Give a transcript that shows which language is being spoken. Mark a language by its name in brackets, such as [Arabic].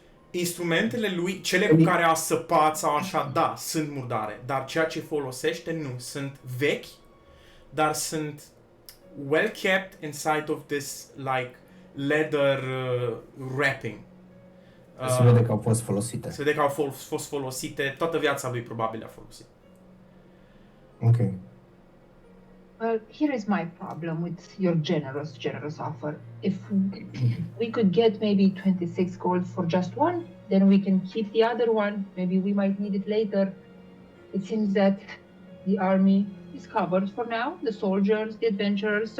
[Romanian] Instrumentele lui, cele cu care a săpat sau așa, da, sunt murdare. Dar ceea ce folosește, nu. Sunt vechi, dar sunt [English] well kept inside of this, like, leather wrapping. [Romanian] Se vede că au fost folosite. Se vede că au fost folosite, toată viața lui probabil a folosit. Ok. [English] Well, here is my problem with your generous offer. If we could get maybe 26 gold for just one, then we can keep the other one. Maybe we might need it later. It seems that the army is covered for now, the soldiers, the adventurers.